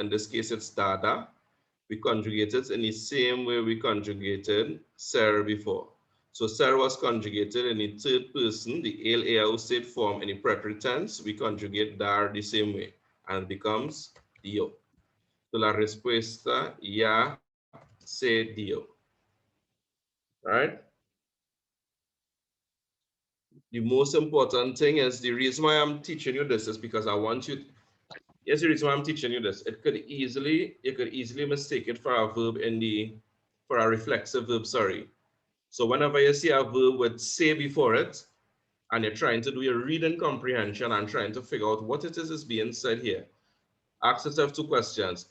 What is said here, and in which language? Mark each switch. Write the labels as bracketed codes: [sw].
[en] In this case, it's dada. We conjugate it in the same way we conjugated ser before. So ser was conjugated in the third person, the el state form in the preterite tense. We conjugate dar the same way, and it becomes dio. [es] So la respuesta ya se dio. [en] All right? The most important thing is, the reason why I'm teaching you this is because I want you, here's the reason why I'm teaching you this. You could easily mistake it for a verb for a reflexive verb, sorry. So whenever you see a verb with say before it, and you're trying to do your reading comprehension and trying to figure out what it is being said here, ask yourself two questions.